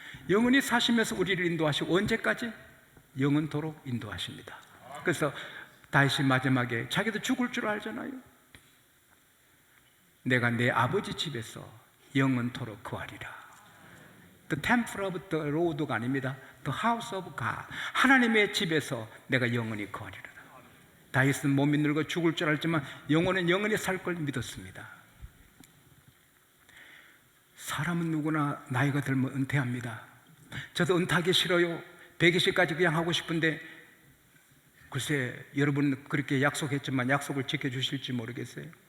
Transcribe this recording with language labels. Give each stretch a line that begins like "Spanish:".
Korean: 영원히 사시면서 우리를 인도하시고 언제까지? 영원토록 인도하십니다. 그래서 다윗이 마지막에 자기도 죽을 줄 알잖아요. 내가 내 아버지 집에서 영원토록 거하리라.
English: The temple of the Lord가
Korean: 아닙니다.
English: The house of God.
Korean: 하나님의 집에서 내가 영원히 거하리라. 다윗은 몸이 늙어 죽을 줄 알지만 영혼은 영원히 살 걸 믿었습니다. 사람은 누구나 나이가 들면 은퇴합니다. 저도 은퇴하기 싫어요. 120까지 그냥 하고 싶은데 글쎄 여러분 그렇게 약속했지만 약속을 지켜주실지 모르겠어요.